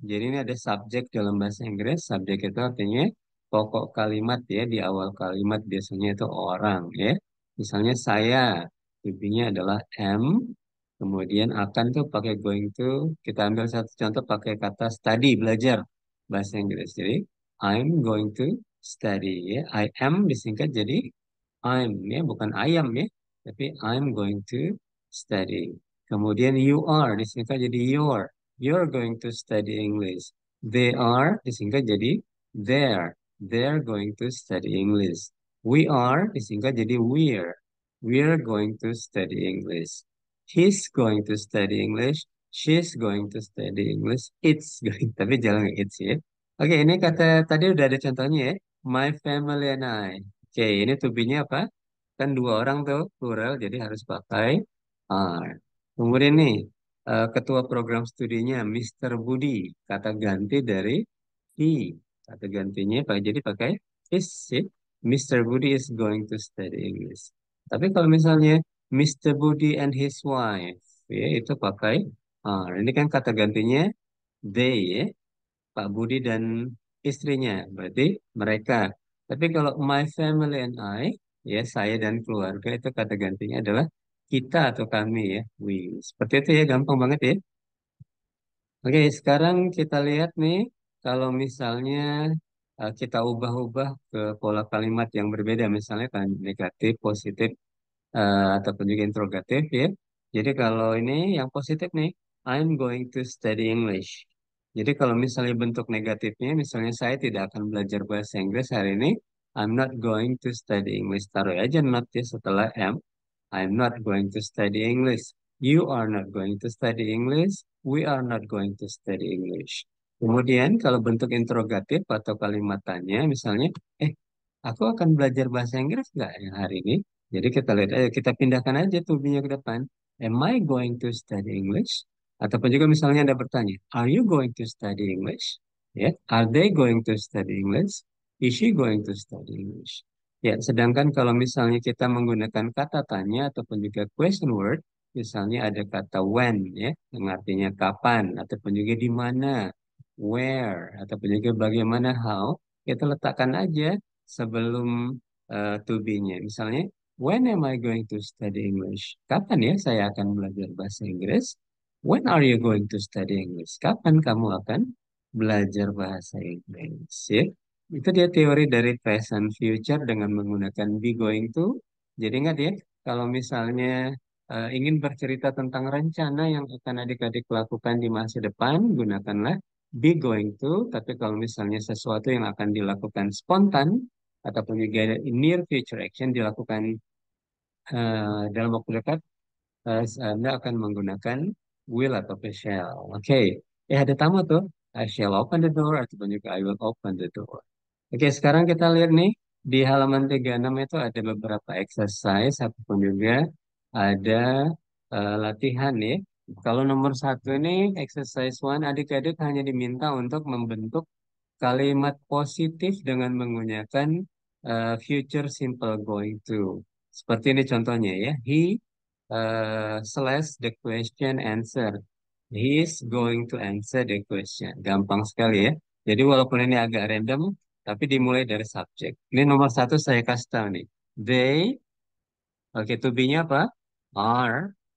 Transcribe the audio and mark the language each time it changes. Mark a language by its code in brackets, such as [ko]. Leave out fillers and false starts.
[id] Jadi ini ada subjek dalam bahasa Inggris. Subjek itu artinya pokok kalimat ya. Di awal kalimat biasanya itu orang ya. Misalnya saya, to-be-nya adalah am. Kemudian akan tuh pakai going to. Kita ambil satu contoh pakai kata study, belajar bahasa Inggris. Jadi [en] I'm going to study [id] ya. I am disingkat jadi I'm ya, bukan I am ya. Tapi [en] I'm going to study. [id] Kemudian you are disingkat jadi your. [en] You're going to study English. They are [id] disingkat jadi [en] they're. They're going to study English. We are [id] disingkat jadi [en] we're. We're going to study English. He's going to study English. She's going to study English. It's going. [id] Tapi jangan it's ya. Oke, ini kata tadi udah ada contohnya ya. [en] My family and I. [id] Oke, ini to be-nya apa? Kan dua orang tuh plural, jadi harus pakai are. Kemudian nih, ketua program studinya Mr. Budi, kata ganti dari he. Kata gantinya Pak jadi pakai is sih. Mr. [en] Budi is going to study English. [id] Tapi kalau misalnya [en] Mr. [id] Budi [en] and his wife, [id] ya itu pakai are. Ini kan kata gantinya they ya. Pak Budi dan istrinya, berarti mereka. Tapi kalau my family and I, ya saya dan keluarga itu kata gantinya adalah kita atau kami ya, we. Seperti itu ya, gampang banget ya. Oke, sekarang kita lihat nih, kalau misalnya kita ubah-ubah ke pola kalimat yang berbeda, misalnya kan negatif, positif, ataupun juga interrogatif ya. Jadi kalau ini yang positif nih. [en] I'm going to study English. [id] Jadi kalau misalnya bentuk negatifnya, misalnya saya tidak akan belajar bahasa Inggris hari ini, [en] I'm not going to study English. [id] Taruh aja not ya setelah am. [en] I'm not going to study English. You are not going to study English. We are not going to study English. [id] Kemudian kalau bentuk interrogatif atau kalimat tanya, misalnya, aku akan belajar bahasa Inggris nggak ya hari ini? Jadi kita lihat aja, kita pindahkan aja tubinya ke depan. [en] Am I going to study English? [id] Ataupun juga misalnya Anda bertanya, [en] Are you going to study English? Ya, Are they going to study English? Is she going to study English? [id] Ya, sedangkan kalau misalnya kita menggunakan kata tanya ataupun juga question word, misalnya ada kata when, ya, yang artinya kapan, ataupun juga di mana, where, ataupun juga bagaimana, how, kita letakkan aja sebelum to be-nya. [en] Misalnya, when am I going to study English? [id] Kapan ya saya akan belajar bahasa Inggris? [en] When are you going to study English? [id] Kapan kamu akan belajar bahasa Inggris? Ya, itu dia teori dari present future dengan menggunakan be going to. Jadi ingat ya, kalau misalnya ingin bercerita tentang rencana yang akan adik-adik lakukan di masa depan, gunakanlah be going to. Tapi kalau misalnya sesuatu yang akan dilakukan spontan, ataupun juga [en] near future action [id] dilakukan dalam waktu dekat, Anda akan menggunakan will atau shall. Oke, ada tamu tuh. [en] I shall open the door [id] ataupun juga [en] I will open the door. [id] Oke, sekarang kita lihat nih di halaman 36 itu ada beberapa exercise ataupun juga ada latihan ya. Kalau nomor satu ini exercise one, adik-adik hanya diminta untuk membentuk kalimat positif dengan menggunakan future simple going to. Seperti ini contohnya ya. [en] He slash the question answer. He is going to answer the question. [id] Gampang sekali ya. Jadi walaupun ini agak random, tapi dimulai dari subjek. Ini nomor satu saya kasih tahu nih. They, oke, to be-nya apa? Are.